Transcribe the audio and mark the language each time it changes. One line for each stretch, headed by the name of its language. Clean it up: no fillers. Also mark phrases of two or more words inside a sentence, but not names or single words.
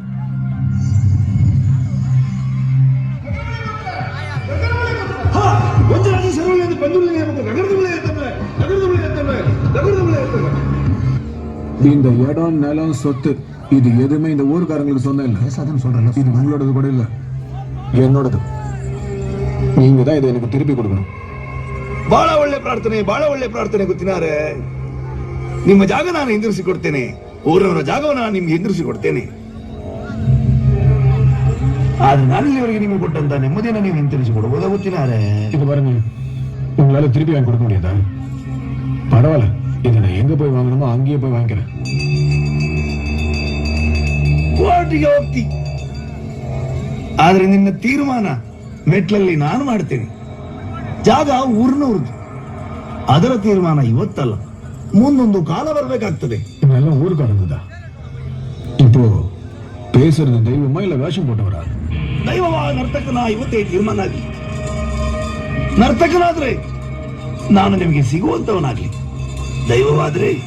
Tamil: இந்த இடம், நிலம், சொத்து இது எதுவுமே இந்த ஊருக்காரங்களுக்கு சொந்தம் இல்லை. சொல்றேன், இது உங்களோடது கூட இல்லை, என்னோடது. நீங்க தான் இதை எனக்கு திருப்பி கொடுக்கணும்.
Kannada: ಬಹಳ ಒಳ್ಳೆ ಪ್ರಾರ್ಥನೆ ಗೊತ್ತಿನಾರೆ. ನಿಮ್ಮ ಜಾಗ ನಾನು ಹಿಂದಿರಿಸಿ ಕೊಡ್ತೇನೆ, ಊರವರ ಜಾಗವನ್ನು ನಾನು ನಿಮ್ಗೆ ಹಿಂದಿರಿಸಿ ಕೊಡ್ತೇನೆ. ಆದ್ರೆ ನಾನು ಇಲ್ಲಿವರೆಗೆ ನಿಮಗೆ ಕೊಟ್ಟಂತ ನೆಮ್ಮದಿಯನ್ನು ನೀವು ಹಿಂತಿರಿಸಿ ಕೊಡಬಹುದಾ ಗೊತ್ತಿನಾರೆ?
Tamil: இது பாருங்க, உங்களால திருப்பி வாங்கி கொடுக்க முடியாதா? பரவாயில்ல, இதை நான் எங்க போய் வாங்கணுமோ அங்கேயே போய் வாங்கிக்கிறேன்.
Kannada: ಕೋರ್ಟಿಗೆ ಹೋಗ್ತಿ, ಆದ್ರೆ ನಿನ್ನ ತೀರ್ಮಾನ ಮೆಟ್ಲಲ್ಲಿ ನಾನು ಮಾಡ್ತೇನೆ. ಜಾಗ ಊರಿನವ್ರದ್ದು, ಅದರ ತೀರ್ಮಾನ ಇವತ್ತಲ್ಲ, ಮುಂದೊಂದು ಕಾಲ ಬರ್ಬೇಕಾಗ್ತದೆ.
Tamil: இதெல்லாம் ஊருக்காரங்க. இப்போ பேசுறது தெய்வமா இல்ல வேஷம் போட்டவரா?
Kannada: ದೈವವ ನರ್ತಕನ ಇವತ್ತೇ ತೀರ್ಮಾನ ಆಗಲಿ. ನರ್ತಕನಾದ್ರೆ ನಾನು ನಿಮಗೆ ಸಿಗುವಂತವನಾಗ್ಲಿ, ದೈವವಾದ್ರೆ